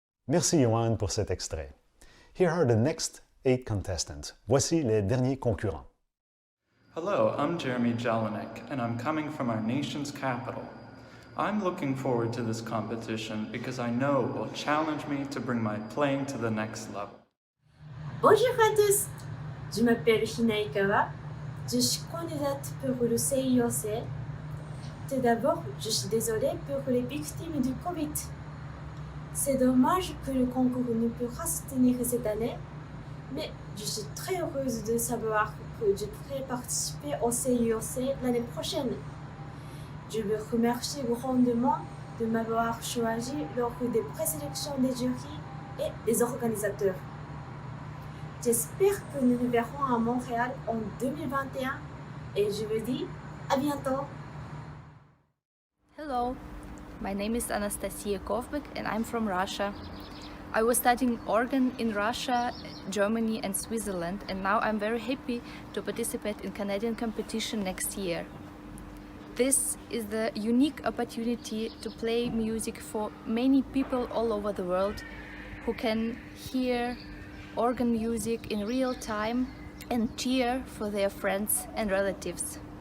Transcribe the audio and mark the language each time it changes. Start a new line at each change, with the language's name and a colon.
French: Merci Johan pour cet extrait.
English: Here are the next 8 contestants.
French: Voici les derniers concurrents.
English: Hello, I'm Jeremy Jelinek, and I'm coming from our nation's capital. I'm looking forward to this competition because I know it will challenge me to bring my playing to the next level.
French: Bonjour à tous, je m'appelle Hina Ikawa, je suis candidate pour le CIOC. Tout d'abord, je suis désolée pour les victimes du Covid. C'est dommage que le concours ne peut pas se tenir cette année, mais je suis très heureuse de savoir que je pourrai participer au CIOC l'année prochaine. Je veux remercier grandement de m'avoir choisi lors des présélections des jurys et des organisateurs. J'espère que nous nous verrons à Montréal en 2021 et je vous dis à bientôt.
English: Hello, my name is Anastasia Kovbek and I'm from Russia. I was studying organ in Russia, Germany and Switzerland, and now I'm very happy to participate in Canadian competition next year. This is the unique opportunity to play music for many people all over the world who can hear organ music in real time and cheer for their friends and relatives.